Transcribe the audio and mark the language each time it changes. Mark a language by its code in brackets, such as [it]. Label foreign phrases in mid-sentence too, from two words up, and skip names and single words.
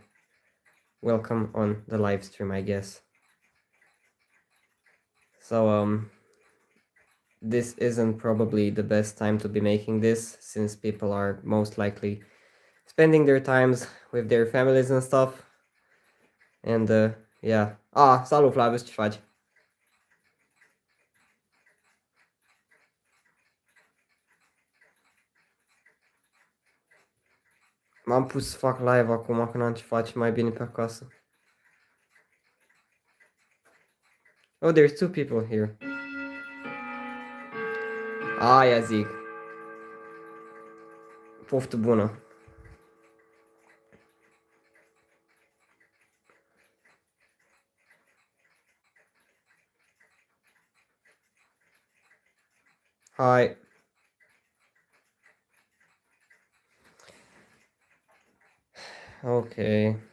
[en] Welcome on the live stream, I guess. So, this isn't probably the best time to be making this, since people are most likely spending their times with their families and stuff. And yeah. [ro] Salut, Flavius, ce faci? M-am pus să fac live acum, că n-am ce face, mai bine pe acasă. [en] Oh, there's two people here. [ro] Aia zic. Poftă bună. [en] Hi. Okay.